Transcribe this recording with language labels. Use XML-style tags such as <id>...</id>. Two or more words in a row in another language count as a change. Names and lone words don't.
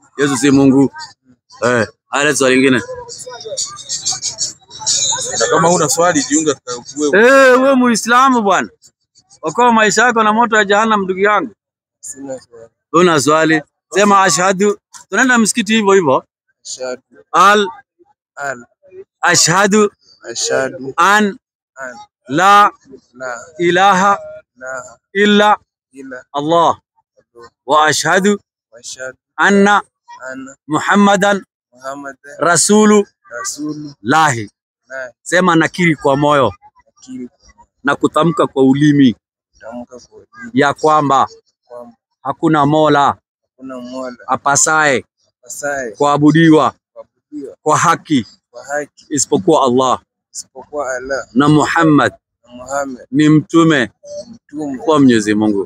<sw>Yesu si Mungu. Lete swali lingine. Na kama una swali jiunga wewe. Wewe Muislamu bwana. Okoa maisha yako na moto wa jahannam ndugu yangu. Sina swali. Una swali? Sema ashhadu. Tunaenda msikiti hivyo hivyo. Ashhadu.</sw> <ar>أشهد أن لا إله إلا الله وأشهد أن محمدا رسول الله.</ar> <sw>Sema nakiri kwa moyo na kutamka kwa ulimi ya kwamba hakuna mola apasaye kuabudiwa kwa haki isipokuwa Allah na Muhammad ni mtume kwa Mwenyezi Mungu.</sw>